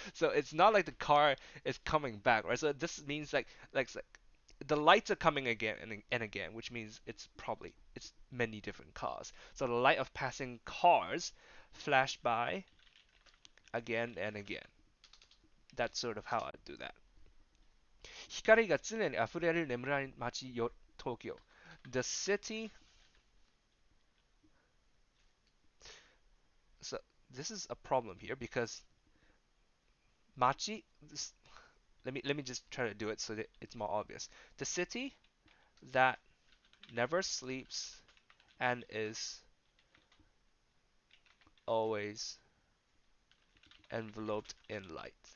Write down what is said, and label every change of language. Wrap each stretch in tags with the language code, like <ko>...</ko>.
<en>So it's not like the car is coming back, right? So this means like the lights are coming again and again, which means it's many different cars. So the light of passing cars flash by again and again. That's sort of how I do that.</en> <ja>光が常に溢れる眠らない街よ、東京。</ja> <en>The city. So this is a problem here because machi. Let me just try to do it so that it's more obvious. The city that never sleeps and is always enveloped in light.</en>